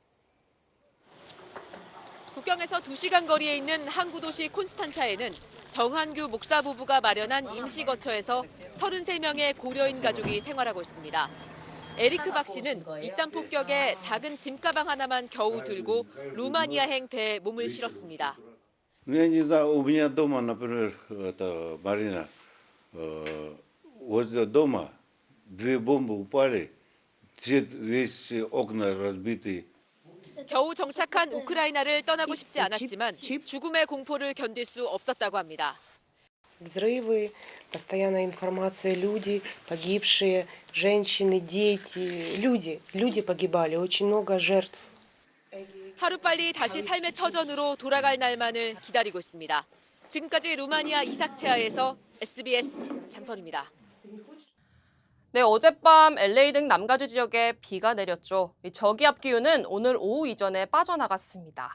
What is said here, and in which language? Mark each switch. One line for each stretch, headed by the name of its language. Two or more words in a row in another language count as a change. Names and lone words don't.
Korean: 국경에서 2시간 거리에 있는 항구 도시 콘스탄차에는 정한규 목사 부부가 마련한 임시 거처에서 33명의 고려인 가족이 생활하고 있습니다. 에리크 박 씨는 이딴 폭격에 작은 짐가방 하나만 겨우 들고 루마니아행 배에 몸을 실었습니다.
Russian: Я не знаю, у меня дома, например, Марина, возле дома 2 бомбы упали, весь окна разбиты.
Korean: 겨우 정착한 우크라이나를 떠나고 싶지 않았지만 죽음의 공포를 견딜 수 없었다고 합니다.
Russian: Взрывы, постоянная информация, люди погибшие, женщины, дети, люди погибали, очень много жертв.
Korean: 하루빨리 다시 삶의 터전으로 돌아갈 날만을 기다리고 있습니다. 지금까지 루마니아 이삭체아에서 SBS 장선입니다. 네, 어젯밤 LA 등 남가주 지역에 비가 내렸죠. 저기압 기온은 오늘 오후 이전에 빠져나갔습니다.